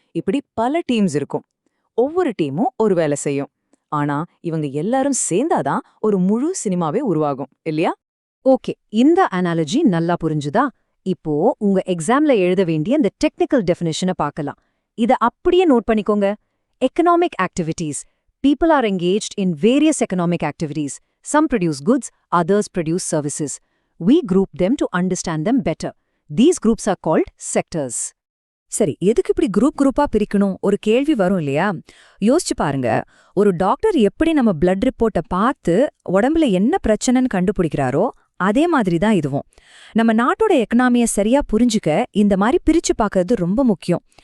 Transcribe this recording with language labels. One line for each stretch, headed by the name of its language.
Tamil: இப்படி பல டீம்ஸ் இருக்கும். ஒவ்வொரு டீமும் ஒரு வேலை செய்யும். ஆனா இவங்க எல்லாரும் சேர்ந்தாதான் ஒரு முழு சினிமாவே உருவாகும் இல்லையா? ஓகே, இந்த அனாலஜி நல்லா புரிஞ்சுதா? இப்போ உங்க எக்ஸாம்ல எழுத வேண்டிய இந்த டெக்னிக்கல் டெஃபினிஷனை பார்க்கலாம். இத அப்படியே நோட் பண்ணிக்கோங்க. Economic activities.
English: People are engaged in various economic activities. Some produce goods, others produce services. We group them to understand them better. These groups are called sectors.
Tamil: சரி, எதுக்கு இப்படி குரூப்பா பிரிக்கணும்? ஒரு கேள்வி வரும் இல்லையா? யோசிச்சு பாருங்க. ஒரு டாக்டர் எப்படி நம்ம பிளட் ரிப்போர்ட்டை பார்த்து உடம்புல என்ன பிரச்சனைன்னு கண்டுபிடிக்கிறாரோ அதே மாதிரி தான் இதுவும். நம்ம நாட்டோட எக்கனாமியை சரியா புரிஞ்சுக்க இந்த மாதிரி பிரிச்சு பார்க்கறது ரொம்ப முக்கியம்.